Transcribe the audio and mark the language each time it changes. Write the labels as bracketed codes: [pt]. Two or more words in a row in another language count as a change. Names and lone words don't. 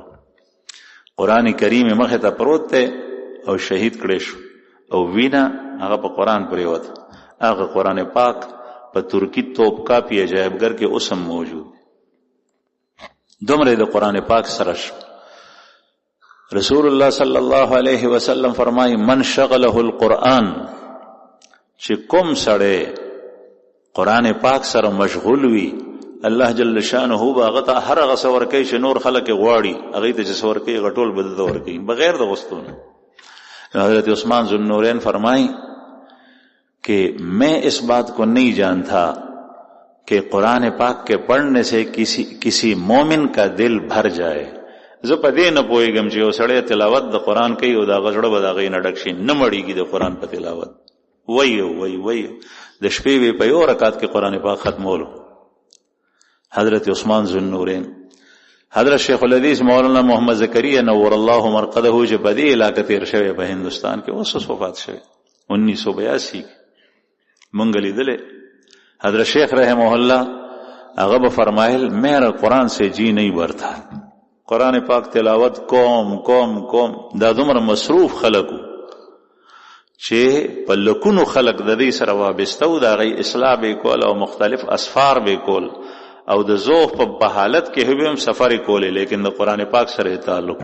[ps] قرآن کریم مخه ته پروت دی او شهید کړی شو او وینا هغه په قرآن پریوت. هغه قرآن پاک په ترکی توپ کاپی عجایبګر کې اوس هم موجود. دومره د قرآن پاک سره شو. رسول الله صلی الله علیه وسلم فرمایي [ar] من شغله القرآن، [ps] چې کوم سړی قرآن پاک سره مشغول وي الله جل شانه به هغه ته هر هغه څه ورکوي چې نور خلک غواړي، هغې ته چې څه ورکوي هغه ټول به دته ورکوي بغیر د غوښتنو. [ur] حضرت عثمان ذوالنورین فرمائی کہ میں اس بات کو نہیں جانتا کہ قرآن پاک کے پڑھنے سے کسی مومن کا دل بھر جائے. [ps] زه په دې نه پوهېږم چې یو سړی تلاوت د قرآن کوي او د هغه زړه به د هغې نه ډک شي، نه مړېږي د قرآن په تلاوت. وایو د شپې به په یو رکعت کې قرآن پاک ختمولو. حضرت عثمان ذوالنورین. حضرت شیخ الحدیث مولانا محمد زکریا نور الله مرقده چې په دې علاقه تیر شوی په هندوستان کې اوس وفات شوی 1982 مونږ لیدلې. حضرت شیخ رحمه الله هغه به فرمایل [ur] میرا قرآن سے جی نہیں بھرتا، [ps] قرآن پاک تلاوت کوم دا دومره مصروف خلقو چې په لکونو خلق د دې سره وابسته و، د هغې اصلاح به کول او مختلف اسفار به کول او د ذوق په حالت کې هم سفر کولې، لیکن د قرآن پاک سره تعلق.